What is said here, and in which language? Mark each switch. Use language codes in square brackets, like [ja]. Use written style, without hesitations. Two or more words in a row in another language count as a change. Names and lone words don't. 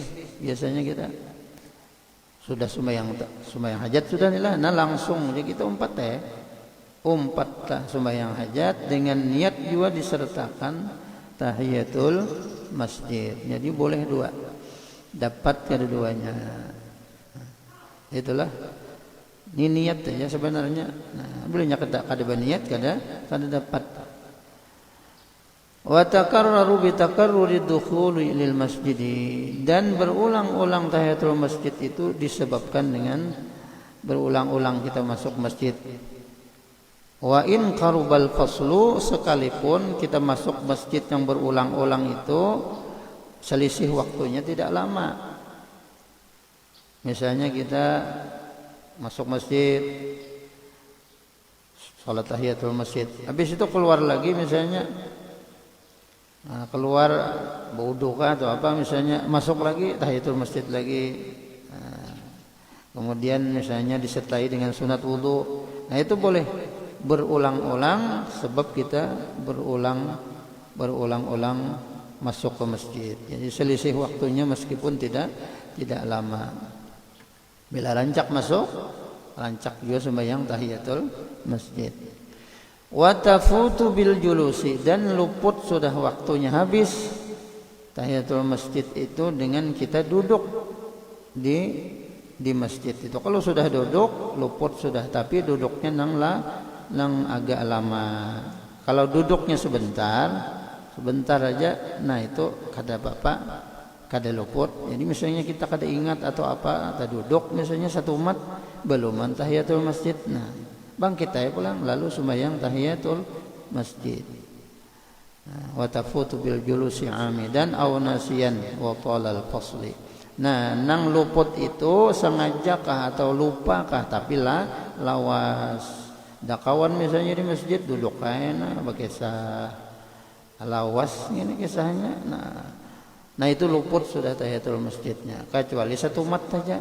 [id] Biasanya kita sudah sembahyang hajat sudah nih lah, nah langsung jadi kita umpat sembahyang hajat dengan niat juga disertakan tahiyatul masjid. Jadi boleh 2, dapat kedua-duanya. Itulah ini niat saja sebenarnya. Nah, bolehnya [bjn] kada berniat, kada dapat. [ar] وتكرر بتكرر دخول للمسجد, [id] dan berulang-ulang tahiyatul masjid itu disebabkan dengan berulang-ulang kita masuk masjid. [ar] وإن قرب الفصل, [id] sekalipun kita masuk masjid yang berulang-ulang itu selisih waktunya tidak lama. Misalnya kita masuk masjid, salat tahiyatul masjid, habis itu keluar lagi misalnya, keluar berwudu atau apa misalnya, masuk lagi tahiyatul masjid lagi, kemudian misalnya disertai dengan sunat wudu. Nah itu boleh berulang-ulang, sebab kita berulang-ulang masuk ke masjid. Jadi selisih waktunya meskipun tidak lama. [bjn] Bila rancak masuk, rancak juga sembahyang tahiyatul masjid. [ar] وتفوت بالجلوس, [id] dan luput sudah waktunya habis tahiyatul masjid itu dengan kita duduk di masjid itu. Kalau sudah duduk luput sudah, tapi duduknya nang agak lama. [bjn] Kalau duduknya sebentar aja, nah itu kada bapak kada luput. [id] Jadi misalnya kita kada ingat atau apa, atau duduk misalnya satu umat belum tahiyatul masjid, nah bangkit aja pulang lalu sembahyang tahiyatul masjid. [ar] وتفوت بالجلوس عمدا أو نسيانا وطال الفصل. [bjn] Nah, nang luput itu sengaja kah atau lupa kah, tapi lawas. Da kawan misalnya di masjid duduk kayaknya bakisah lawas ini kisahnya. [id] Nah itu luput sudah tahiyatul masjidnya, kecuali satu umat saja.